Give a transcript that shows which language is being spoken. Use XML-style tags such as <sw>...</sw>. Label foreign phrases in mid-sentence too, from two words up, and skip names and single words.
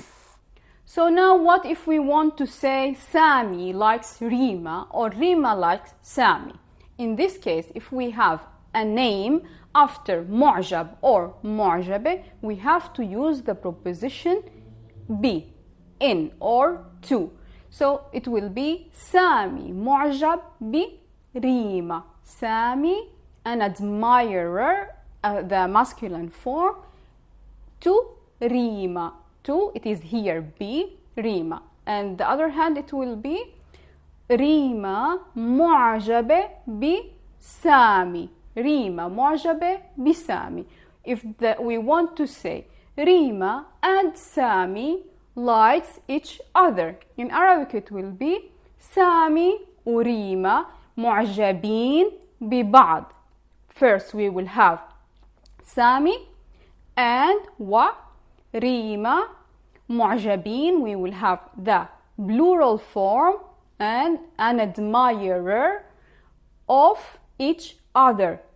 <en>So now what if we want to say Sami likes Rima or Rima likes Sami? In this case, if we have a name after mu'jab or mu'jabe, we have to use the preposition be, in or to. So it will be Sami</en> <ar>معجب ب</ar> <en>Rima. Sami, an admirer, the masculine form, to Rima. To, it is here be, Rima. And the other hand, it will be Rima</en> <ar>معجبة ب</ar> <en>Sami.</en> <ar>ريما معجبة ب سامي.</ar> <en>If we want to say Rima and Sami likes each other, in Arabic it will be Sami و Rima</en> <ar>معجبين ب بعض.</ar> <en>First we will have Sami and wa Rima mu'jabin. We will have the plural form and an admirer of each other.</en>